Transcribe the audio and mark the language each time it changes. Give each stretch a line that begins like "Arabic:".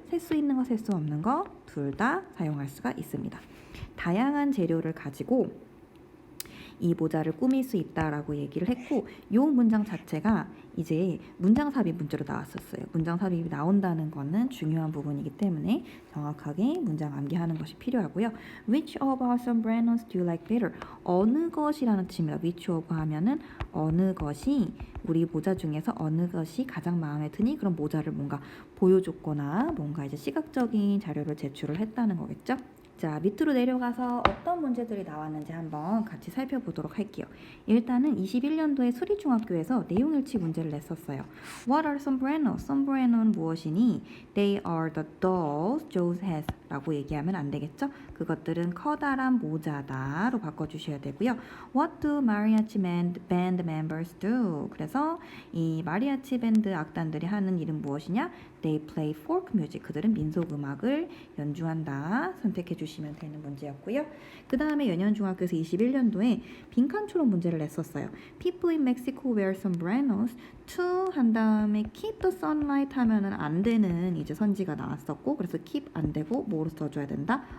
Korean: 셀 수 있는 거, 셀 수 없는 거 둘 다 사용할 수가 있습니다. 다양한 재료를 가지고 이 모자를 꾸밀 수 있다라고 얘기를 했고, 이 문장 자체가 이제 문장 삽입 문제로 나왔었어요. 문장 삽입이 나온다는 거는 중요한 부분이기 때문에 정확하게 문장 암기하는 것이 필요하고요.
English: Which of our sombreros do you like better?
Korean: 어느 것이라는 뜻입니다.
English: Which of
Korean: 하면은 어느 것이, 우리 모자 중에서 어느 것이 가장 마음에 드니? 그런 모자를 뭔가 보여줬거나 뭔가 이제 시각적인 자료를 제출을 했다는 거겠죠. 자, 밑으로 내려가서 어떤 문제들이 나왔는지 한번 같이 살펴보도록 할게요. 일단은 21년도에 수리중학교에서 내용일치 문제를 냈었어요.
English: What are sombreros?
Korean: sombrero는 무엇이니?
English: They are the dolls Joe has
Korean: 라고 얘기하면 안 되겠죠? 그것들은 커다란 모자다로 바꿔주셔야 되고요.
English: What do mariachi band members do?
Korean: 그래서 이 마리아치 밴드 악단들이 하는 일은 무엇이냐?
English: They play folk music.
Korean: 그들은 민속 음악을 연주한다. 선택해 주시면 되는 문제였고요. 그 다음에 연현중학교에서 21년도에 빈칸초록 문제를 냈었어요.
English: People in Mexico wear sombreros to
Korean: 한 다음에
English: keep the sunlight
Korean: 하면은 안 되는 이제 선지가 나왔었고, 그래서 keep 안 되고 뭐로 써줘야 된다?